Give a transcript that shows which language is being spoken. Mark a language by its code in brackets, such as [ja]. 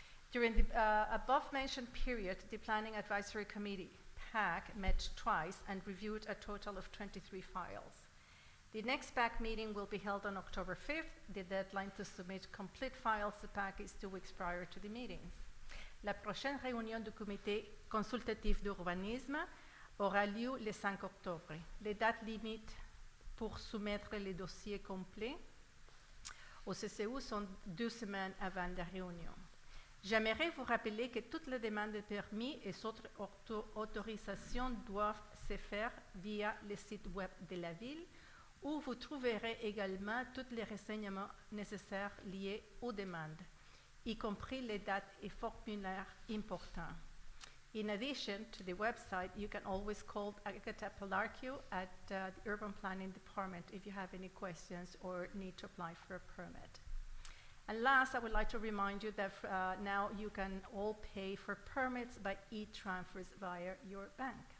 [en] During the above-mentioned period, the Planning Advisory Committee, PAC, met twice and reviewed a total of 23 files. The next PAC meeting will be held on October 5th. The deadline to submit complete files to PAC is 2 weeks prior to the meetings. [fr] La prochaine réunion du comité consultatif d'urbanisme aura lieu le 5 octobre. Les dates limites pour soumettre les dossiers complets au CCU sont 2 semaines avant la réunion. J'aimerais vous rappeler que toutes les demandes de permis et autres autorisations doivent se faire via le site web de la ville, où vous trouverez également tous les renseignements nécessaires liés aux demandes, y compris les dates et formulaires importants. [en] In addition to the website, you can always call Agatha Pelarchio at the Urban Planning Department if you have any questions or need to apply for a permit. And last, I would like to remind you that now you can all pay for permits by e-transfers via your bank.